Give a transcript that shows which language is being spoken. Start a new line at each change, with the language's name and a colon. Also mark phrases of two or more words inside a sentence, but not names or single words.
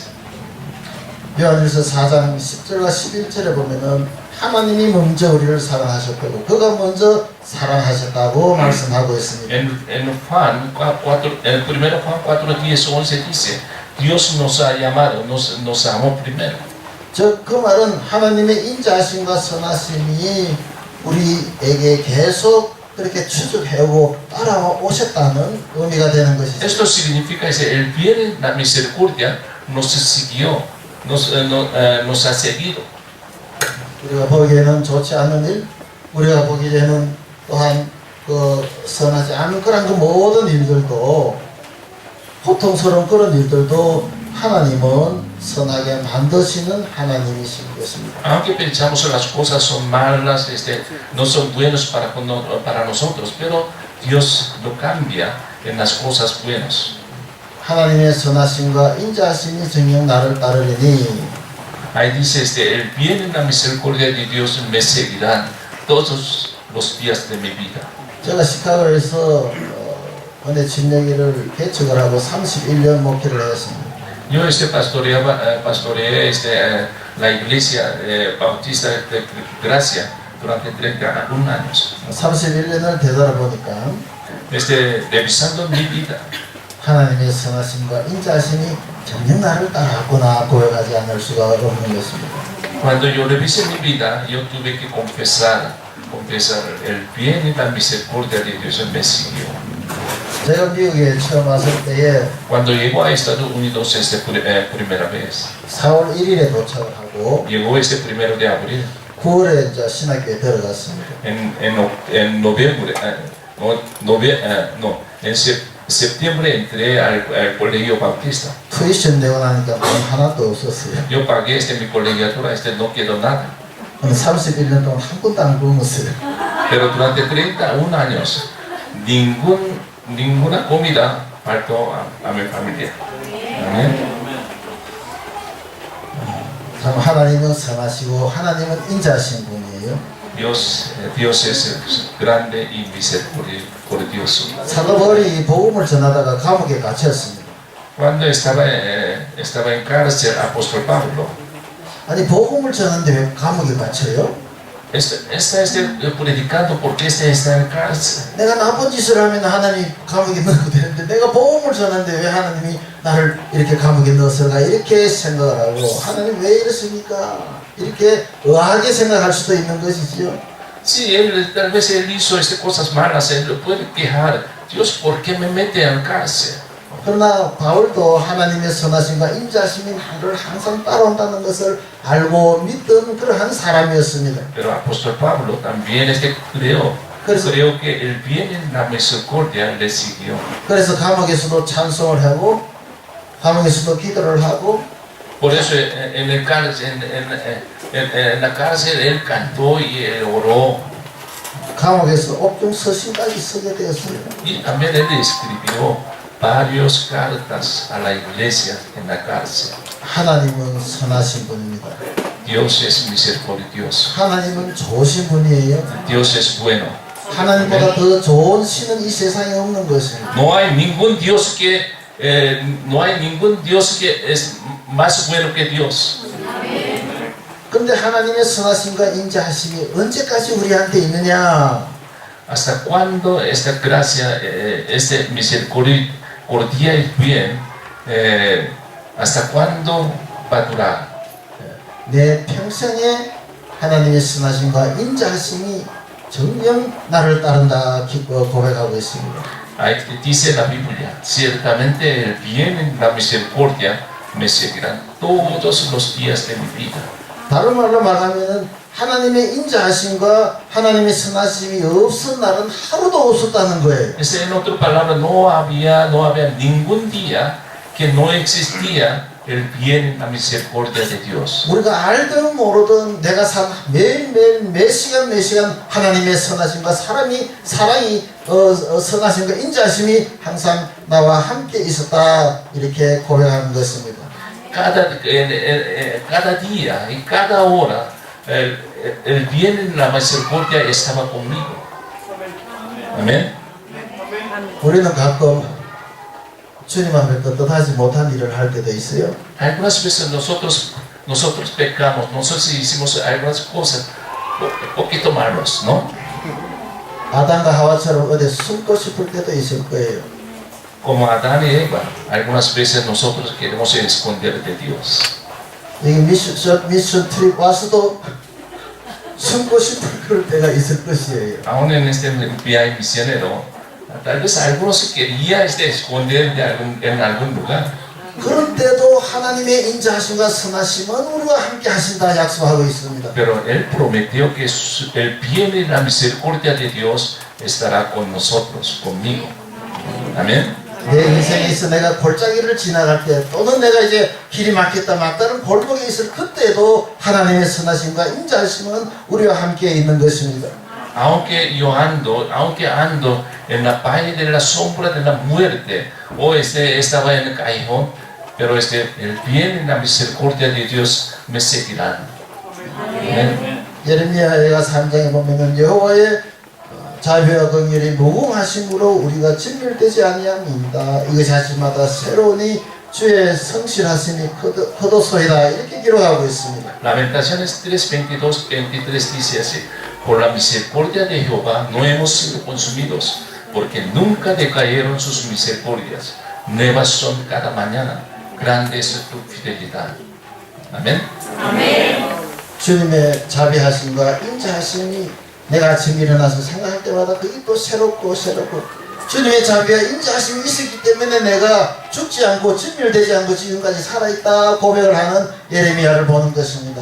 Korean: 요한일서 4장 10절과 11절에 보면은 하나님이 먼저 우리를 사랑하셨고 그가 먼저 사랑하셨다고 말씀하고 있습니다.
Spanish: En Juan 4, el 1 Juan 4, 10, 11 dice, Dios nos ha llamado, nos amó primero.
Korean: 그 말은 하나님의 인자하심과 선하심이 우리에게 계속 그렇게 추적해오고 따라오셨다는 의미가 되는 것이죠.
Spanish: Esto significa que el bien y la misericordia nos siguió, nos ha seguido.
Korean: 우리가 보기에는 좋지 않은 일, 우리가 보기에는 또한 그 선하지 않은 그런 그 모든 일들도 고통스러운 그런 일들도 하나님은 선하게 만드시는 하나님이신 것입니다.
Spanish: Aunque pensamos que las cosas son malas, no son buenos para nosotros, pero Dios lo cambia en las cosas buenas.
Korean: 하나님의 선하심과 인자하심이 정녕 나를 따르리니
Spanish: Ahí dice, el bien y la misericordia de Dios me seguirán todos los días de mi vida.
Korean: 제가 시카고에서 은혜 진영회를 개척을 하고 31년 목회를 했습니다.
Spanish: Yo pastoreé la iglesia bautista de Gracia durante 31 años.
Korean: 31년을 되돌아보니까
Spanish: revisando mi vida,
Korean: 하나님의 선하심과 인자하심이 정녕 나를 따라왔구나 고백하지 않을 수가 없는 것입니다.
Spanish: Cuando yo revisé mi vida, yo tuve que confesar el bien y la misericordia de Dios me siguió.
Korean: 내가 미국에 처음 왔을 때에
Spanish: Cuando llegó a Estados Unidos primera vez,
Korean: 4월 1일에 do착을 하고
Spanish: llegó este 1 de abril,
Korean: 9월에 이제 신학교에 들어갔습니다.
Spanish: en noviembre, en septiembre entré al colegio bautista.
Korean: 투이션 내고 나니까 돈 하나도 없었어요.
Spanish: Yo pagué mi colegiatura, no quedó nada.
Korean: 31년 동안 한 번도 안 굶었어요.
Spanish: Pero durante 31 años, ninguna comida faltó a mi familia. Amén.
Korean: 참 하나님은 선하시고 하나님은 인자하신 분이에요.
Spanish: Dios es grande y misericordioso.
Korean: 사도 바울이 복음을 전하다가 감옥에 갇혔습니다.
Spanish: Cuando estaba en cárcel, apóstol Pablo,
Korean: 아니 복음을 전하는데 왜 감옥에 갇혀요?
Spanish: está predicando porque está en cárcel.
Korean: 내가 나쁜 짓을 하면 하나님이 감옥에 넣어도 되는데 내가 복음을 전하는데 왜 하나님이 나를 이렇게 감옥에 넣었을까 이렇게 생각을 하고 하나님 왜 이러십니까? 이렇게 의아하게 생각할 수도 있는 것이지요.
Spanish: Si tal vez él hizo cosas malas, él lo puede quejar. Dios, ¿por qué me mete en cárcel?
Korean: 그러나 바울도 하나님의 선하심과 인자하심이 나를 항상 따라온다는 것을 알고 믿던 그러한 사람이었습니다.
Spanish: Pero apóstol Pablo también creo que el bien en la misericordia le siguió.
Korean: 그래서 감옥에서도 찬송을 하고 감옥에서도 기도를 하고
Spanish: Por eso en la cárcel él cantó y él oró.
Korean: 감옥에서 옥중 서신까지 쓰게 되었어요.
Spanish: Y también él escribió varias cartas a la iglesia en la cárcel.
Korean: 하나님은 선하신 분입니다.
Spanish: Dios es misericordioso.
Korean: 하나님은 좋으신 분이에요.
Spanish: Dios es bueno.
Korean: 하나님보다 더 좋은 신은 이 세상에 없는 것입니다.
Spanish: No hay ningún Dios que es más bueno que Dios.
Korean: 그런데 하나님의 선하심과 인자하심이 언제까지 우리한테 있느냐?
Spanish: ¿Hasta cuándo esta gracia, esta misericordia y bien, hasta cuándo va a durar?
Korean: 내 평생에 하나님의 선하심과 인자하심이 정녕 나를 따른다 고백하고 있습니다.
Spanish: Dice la Biblia, ciertamente el bien y la misericordia me seguirán todos los días de mi vida.
Korean: 다른 말로 말하면 하나님의 인자하심과 하나님의 선하심이 없은 날은 하루도 없었다는 거예요.
Spanish: En otras palabras, no había ningún día que no existía el bien y la misericordia de Dios.
Korean: 우리가 알든 모르든 내가 산 매일매일 몇 시간 하나님의 선하심과 사랑이 선하심과 인자하심이 항상 나와 함께 있었다 이렇게 고백하는 것입니다.
Spanish: Cada día y cada hora el bien y la misericordia estaba conmigo. Amén.
Korean: 우리는 가끔 주님 앞에 떳떳하지 못한 일을 할 때도 있어요.
Spanish: Algunas veces nosotros pecamos, nosotros hicimos algunas cosas un poquito malos, ¿no?
Korean: 아담과 하와처럼 어디 숨고 싶을 때도 있을 거예요.
Spanish: Como Adán y Eva, algunas veces nosotros queremos esconder de Dios.
Korean: 여기 미션 트립 와서도 숨고 싶을 그럴 때가 있을 것이에요.
Spanish: Aún en este viaje misionero, tal vez algunos querían esconder en algún lugar.
Korean: 그럴 때도 하나님의 인자하심과 선하심은 우리와 함께 하신다 약속하고 있습니다.
Spanish: Pero Él prometió que el bien y la misericordia de Dios estará con nosotros, conmigo. Amén.
Korean: 내 인생에 있어 내가 골짜기를 지나갈 때 또는 내가 이제 길이 막혔다 막다른 골목에 있을 그때도 하나님의 선하심과 인자하심은 우리와 함께 있는 것입니다.
Spanish: Aunque ando en la valle de la sombra de la muerte, o estaba en el callejón, pero el bien y la misericordia de Dios me seguirán. Amén.
Korean: 예레미야가 3장에 보면은 여호와의 자비와 긍휼이 무궁하심으로 우리가 진멸되지 아니함이다. 이것이 아침마다 새로우니 주의 성실하심이 크도소이다. 이렇게 기록하고 있습니다.
Spanish: Lamentaciones 3:22-23 dice así: Por la misericordia de Jehová no hemos sido consumidos, porque nunca decayeron sus misericordias. Nuevas son cada mañana, grande es tu fidelidad. Amén.
Korean: 주님의 자비하심과 인자하심이 내가 아침에 일어나서 생각할 때마다 그게 또 새롭고 주님의 자비와 인자하심이 있었기 때문에 내가 죽지 않고 진멸되지 않고 지금까지 살아있다 고백을 하는 예레미야를 보는 것입니다.